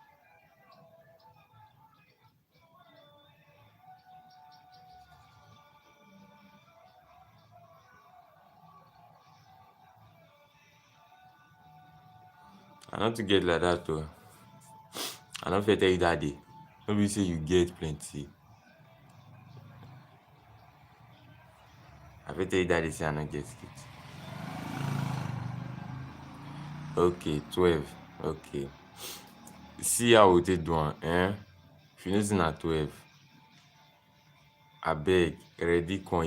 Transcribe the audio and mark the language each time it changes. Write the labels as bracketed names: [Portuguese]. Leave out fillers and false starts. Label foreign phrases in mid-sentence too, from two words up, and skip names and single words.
[Nigerian Pidgin] I not to get like that though. I not fit tell you that day. No be say you get plenty. I fit tell you that day say I not get it. Okay, 12. Okay. See how we take do am, eh? If you know say na 12, abeg ready come.